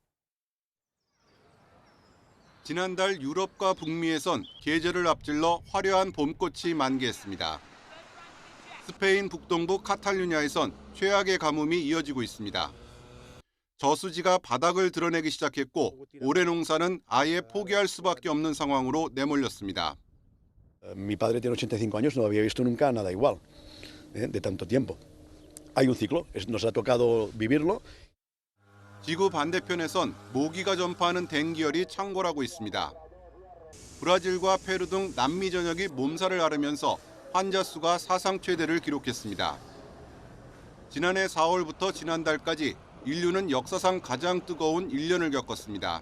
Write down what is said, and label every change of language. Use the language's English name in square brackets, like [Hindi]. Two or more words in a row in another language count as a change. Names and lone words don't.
[Korean] 지난달 유럽과 북미에선 계절을 앞질러 화려한 봄꽃이 만개했습니다. 스페인 북동부 카탈루냐에선 최악의 가뭄이 이어지고 있습니다. 저수지가 바닥을 드러내기 시작했고 올해 농사는 아예 포기할 수밖에 없는 상황으로 내몰렸습니다. [Spanish] Mi padre tiene 85 años, no había visto nunca nada igual, de tanto tiempo. Hay un ciclo, nos ha tocado vivirlo. [Korean] 지구 반대편에선 모기가 전파하는 댕기열이 창궐하고 있습니다. 브라질과 페루 등 남미 전역이 몸살을 앓으면서 환자 수가 사상 최대를 기록했습니다. 지난해 4월부터 지난달까지 인류는 역사상 가장 뜨거운 1년을 겪었습니다.